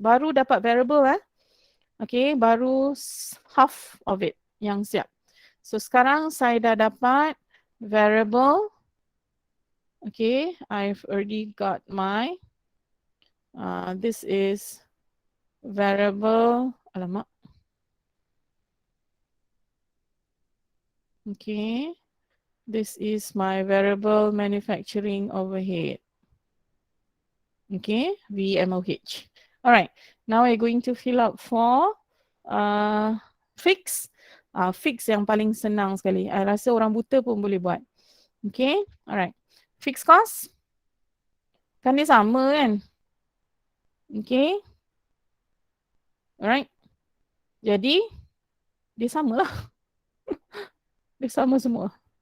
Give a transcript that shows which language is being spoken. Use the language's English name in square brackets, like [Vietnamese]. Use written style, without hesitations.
[Malay] Baru dapat variable Okay, baru half of it yang siap. So sekarang saya dah dapat variable. [English] Okay, I've already got my this is variable. Alamak. Okay. This is my variable manufacturing overhead. Okay, VMOH. Alright, now we're going to fill up for fix. [Malay] Fix yang paling senang sekali. I rasa orang buta pun boleh buat. [English] Okay, alright. Fix cost. [Malay] Kan dia sama kan? [English] Okay. Alright. [Malay] Jadi, dia sama lah. Dia sama semua.